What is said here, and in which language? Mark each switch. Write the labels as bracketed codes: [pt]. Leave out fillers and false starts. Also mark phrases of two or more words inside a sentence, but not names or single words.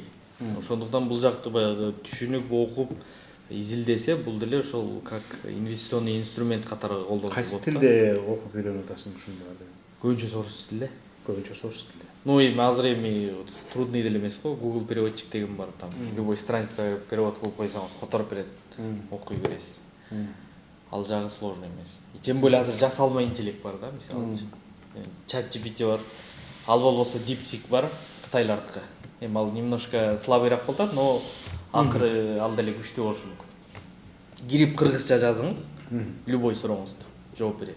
[ky] Ошондуктан бул жакты баягы түшүнүп, окуп, изилдесе, бул деле ошол [ru] как инвестиционный инструмент [ky] катары колдонсо болот. Кайсы тилде окуп үйрөнүп атасың ушундайларды? Көбүнчө сорус тилде. Көбүнчө сорус тилде. Ну эми азыр трудный деле эмес го, Google переводчик деген бар, [ru] там любой страница перевод [ky] кылып койсоңуз которуп берет, окуй бересиз. Ал жагы сложный эмес. [ru] И тем более [ky] азыр жасалма интеллект бар да, мисалы. ChatGPT бар. Ал болбосо DeepSeek бар, кытайлардыкы. Эми ал немножко слабыйраак болуп атат, но акыры ал деле күчтүү болушу мүмкүн. Кирип кыргызча жазыңыз, любой сурооңузду жооп берет.